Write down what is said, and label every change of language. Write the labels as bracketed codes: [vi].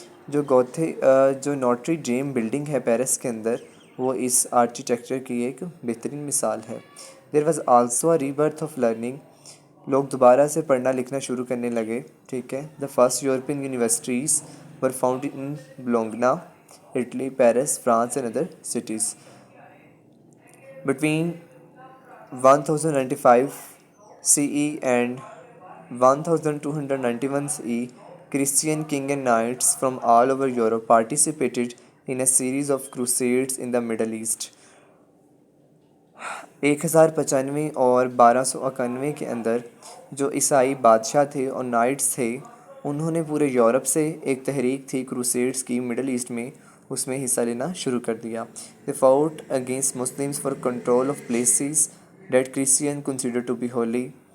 [hi] जो notary ड्रेम building है Paris के अंदर, वो इस आर्किटेक्चर की एक बेहतरीन मिसाल है. [en] There was also a rebirth of learning. [hi] लोग दोबारा से पढ़ना लिखना शुरू करने लगे, ठीक है. [en] The first European universities were founded in Bologna, Italy, Paris, France and other cities. Between 1095 CE and 1291 CE, Christian king and knights from all over Europe participated in a series of crusades in the Middle East. [hi] 1095 और 1291 के अंदर जो ईसाई बादशाह थे और nights थे, उन्होंने पूरे यूरोप से एक तहरीक थी क्रूसेड्स की मिडल ईस्ट में, उसमें हिस्सा लेना शुरू कर दिया. [en] They fought against Muslims for control of places that Christian consider to be holy.